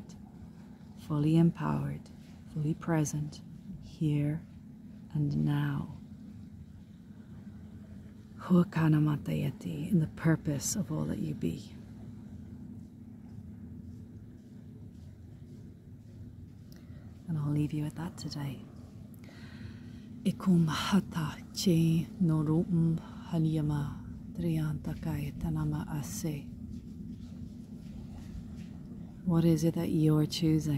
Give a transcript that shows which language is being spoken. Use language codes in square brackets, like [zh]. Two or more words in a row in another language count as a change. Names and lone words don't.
[en] Fully empowered, fully present, here and now. Huakanamatayati, in the purpose of all that you be. And I'll leave you with that today. Ikum hata che norum halyama triantakai tanama ase. What is it that you're choosing?